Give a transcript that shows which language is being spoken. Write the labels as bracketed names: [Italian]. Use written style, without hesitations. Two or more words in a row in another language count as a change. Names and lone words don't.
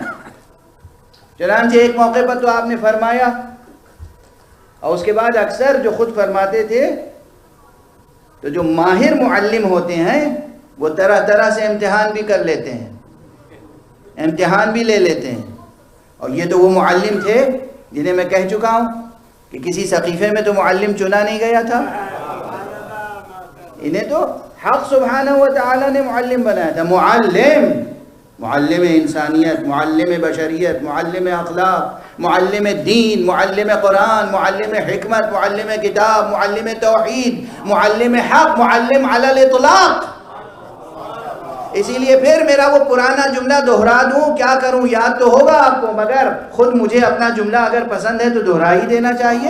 [Urdu] چنانچہ ایک موقع پر تو آپ نے فرمایا، اور اس کے بعد اکثر جو خود فرماتے تھے، تو جو ماہر معلم ہوتے ہیں وہ طرح طرح سے امتحان بھی کر لیتے ہیں، امتحان بھی لے لیتے ہیں، اور یہ تو وہ معلم تھے جنہیں میں کہہ چکا ہوں کہ کسی سقیفے میں تو معلم چنا نہیں گیا تھا، انہیں تو حق سبحانہ و تعالی نے معلم بنایا تھا۔ معلم معلم انسانیت، معلم بشریت، معلم اخلاق، معلم دین، معلم قرآن، معلم حکمت، معلم کتاب، معلم توحید، معلم حق، معلم علی الاطلاق۔ اسی لیے پھر میرا وہ پرانا جملہ دہرا دوں، کیا کروں، یاد تو ہوگا آپ کو، مگر خود مجھے اپنا جملہ اگر پسند ہے تو دہرا ہی دینا چاہیے۔